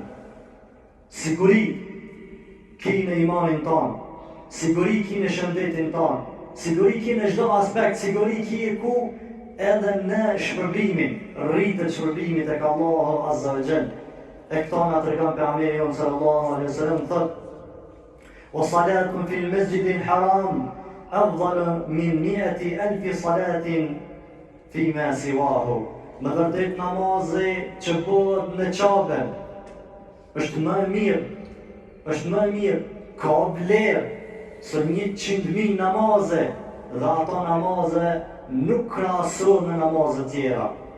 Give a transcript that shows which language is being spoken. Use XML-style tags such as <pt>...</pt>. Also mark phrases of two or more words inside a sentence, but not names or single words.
<sq>Siguri ki në imanin tonë, siguri ki në shëndetin tonë, siguri ki në çdo aspekt, siguri ki e ku edhe në shpërblimin, rritët shpërblimit e ka</sq> <ar>الله عز وجل.</ar> <sq>E këta nga të regan për Amiri jonë</sq> <ar>صلى الله عليه وسلم thot, صلاة في المسجد الحرام أفضل من مائة ألف صلاة فيما سواه.</ar> <sq>Më vërtet namazi që bëhet në Kabe është më mirë, ka vlerë së 100,000 namaze, dhe ato namaze nuk krahasohen me namaze tjera.</sq>